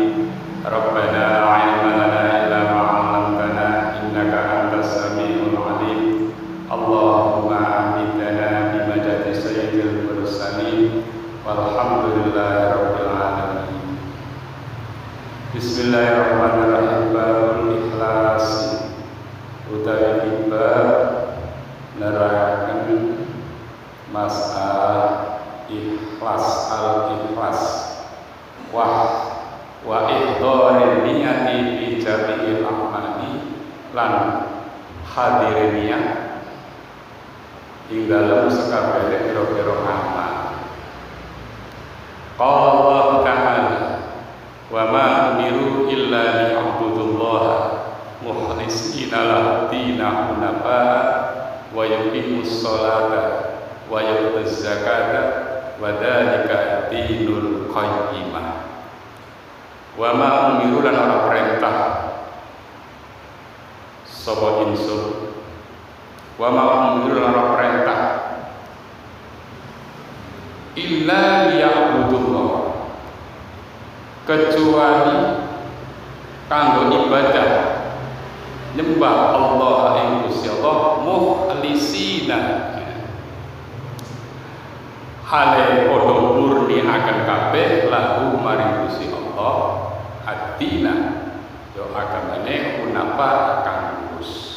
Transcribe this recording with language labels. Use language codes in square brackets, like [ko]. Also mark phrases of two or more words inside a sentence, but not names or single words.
[ar] ربنا لا علم لنا إلا ما علمتنا إنك أنت السميع العليم. اللهم أمتنا بمجد سيد المرسلين والحمد لله رب العالمين. بسم الله الرحمن الرحيم. باب الإخلاص [jv] utawi bab nerangkan masalah ikhlas, [ar] الإخلاص وإحضار النية في جميع الأعمال [jv] lan hadirin niyat ing dalem sakabehane pira-pira amal. [ar] قال الله تعالى وما أمروا إلا ليعبدوا الله مخلصين له الدين حنفاء ويقيموا الصلاة ويؤتوا الزكاة وذلك دين القيمة. وما أمروا [jv] lan ora perintah sapa insun. [ar] وما أمروا [jv] lan ora perintah [ar] إلا ليعبدوا الله [jv] kecuali kanggo ibadah nyembah Allah ing Gusti Allah mukhlisina hale padha murni akan kabeh lahu maring Gusti Allah ad-dina yo agamane hunapa kang lurus.